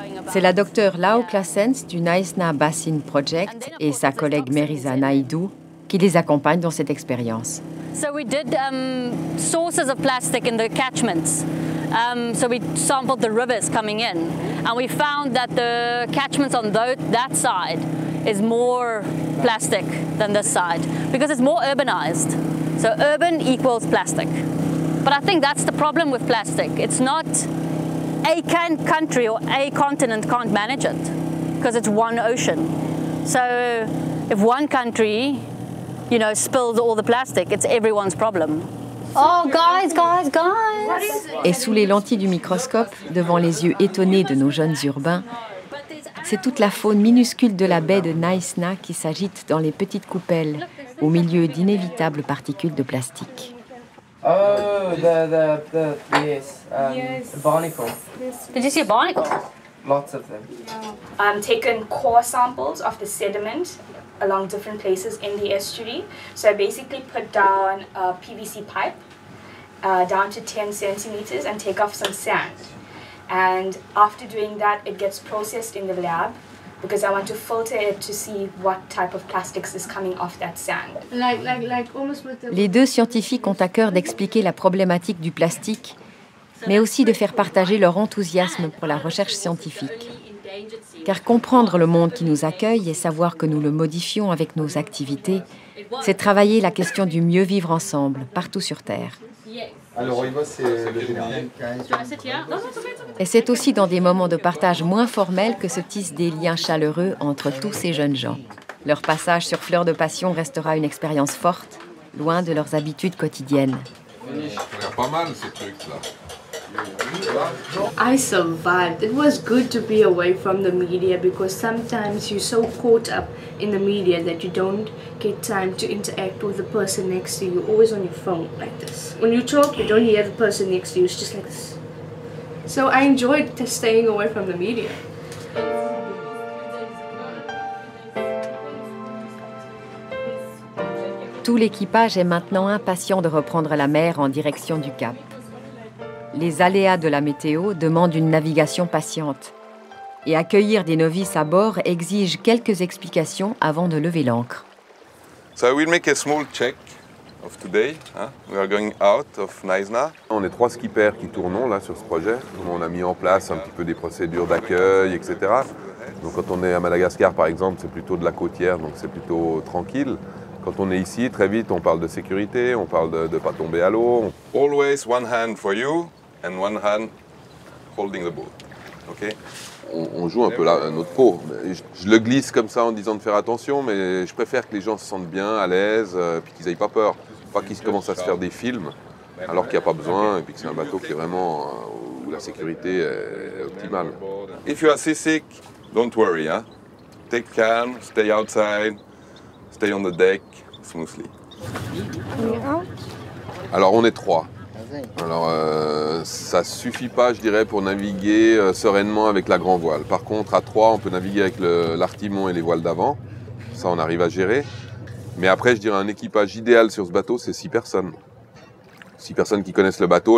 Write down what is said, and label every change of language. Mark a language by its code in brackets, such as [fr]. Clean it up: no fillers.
[fr] C'est la docteure Lau Claessens du Knysna Basin Project et sa collègue Merisa Naidoo qui les accompagnent dans cette expérience. [en] So we did sources of plastic in the catchments. So we sampled the rivers coming in, and we found that the catchments on that side is more plastic than this side because it's more urbanized. So urban equals plastic. But I think that's the problem with plastic. It's not a country or a continent can't manage it because it's one ocean. So if one country, spills all the plastic, it's everyone's problem. Oh, guys! [fr] Et sous les lentilles du microscope, devant les yeux étonnés de nos jeunes urbains, c'est toute la faune minuscule de la baie de Knysna qui s'agite dans les petites coupelles, au milieu d'inévitables particules de plastique. [en] Oh, yes, barnacle. Did you see a barnacle? Lots of them. Taken core samples of the sediment along different places in the estuary. So I basically put down a PVC pipe down to 10 centimeters and take off some sand. And after doing that, it gets processed in the lab because I want to filter it to see what type of plastics is coming off that sand. [fr] Les deux scientifiques ont à cœur d'expliquer la problématique du plastique, mais aussi de faire partager leur enthousiasme pour la recherche scientifique. Car comprendre le monde qui nous accueille et savoir que nous le modifions avec nos activités, c'est travailler la question du mieux vivre ensemble, partout sur Terre. Alors, on y va, c'est le général. Et c'est aussi dans des moments de partage moins formels que se tissent des liens chaleureux entre tous ces jeunes gens. Leur passage sur Fleur de Passion restera une expérience forte, loin de leurs habitudes quotidiennes. Il y a pas mal ces trucs-là. [en] I survived. It was good to be away from the media because sometimes you're so caught up in the media that you don't get time to interact with the person next to you. You're always on your phone like this. When you talk, you don't hear the person next to you. It's just like this. So I enjoyed staying away from the media. [fr] Tout l'équipage est maintenant impatient de reprendre la mer en direction du Cap. Les aléas de la météo demandent une navigation patiente. Et accueillir des novices à bord exige quelques explications avant de lever l'ancre. [en] So we'll make a small check of today. We are going out of Knysna. [fr] On est 3 skippers qui tournons là sur ce projet. On a mis en place un petit peu des procédures d'accueil, etc. Donc quand on est à Madagascar par exemple, c'est plutôt de la côtière, donc c'est plutôt tranquille. Quand on est ici, très vite, on parle de sécurité, on parle de ne pas tomber à l'eau. [en] Always one hand for you and one hand holding the boat. Okay? [fr] On joue un peu notre peau. Je le glisse comme ça en disant de faire attention, mais je préfère que les gens se sentent bien, à l'aise, puis qu'ils n'aient pas peur. Pas qu'ils commencent à se faire des films, alors qu'il n'y a pas besoin, et puis que c'est un bateau qui est vraiment où la sécurité est optimale. [en] If you are seasick, don't worry. Take calm, stay outside, stay on the deck, smoothly. [fr] Alors on est 3. Alors, ça suffit pas, je dirais, pour naviguer sereinement avec la grand voile. Par contre, à 3, on peut naviguer avec l'artimon et les voiles d'avant. Ça, on arrive à gérer. Mais après, je dirais un équipage idéal sur ce bateau, c'est 6 personnes. 6 personnes qui connaissent le bateau.